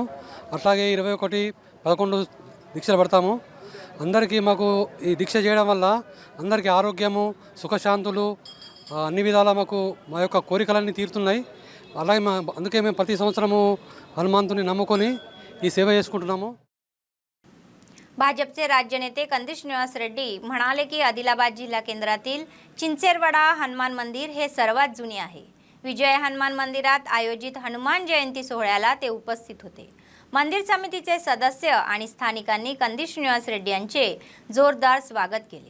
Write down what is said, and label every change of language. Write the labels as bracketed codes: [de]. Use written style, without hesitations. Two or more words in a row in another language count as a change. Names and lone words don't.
[te] అట్లాగే 21, 11 దీక్షలు పడతాము। అందరికీ మాకు ఈ దీక్ష చేయడం వల్ల అందరికీ ఆరోగ్యము, సుఖశాంతులు అన్ని విధాలా మాకు మా యొక్క కోరికలన్నీ తీరుతున్నాయి। అలాగే అందుకే మేము ప్రతి సంవత్సరము హనుమంతుని నమ్ముకొని ఈ సేవ చేసుకుంటున్నాము। [mr] भाजपचे राज्य नेते कंदिश निवास रेड्डी म्हणाले की आदिलाबाद जिल्हा केंद्रातील चिंचेरवाडा हनुमान मंदिर हे सर्वात जुने आहे। विजय हनुमान मंदिरात आयोजित हनुमान जयंती सोहळ्याला ते उपस्थित होते। मंदिर समितीचे सदस्य आणि स्थानिकांनी कंदिश निवास रेड्डी यांचे जोरदार स्वागत केले।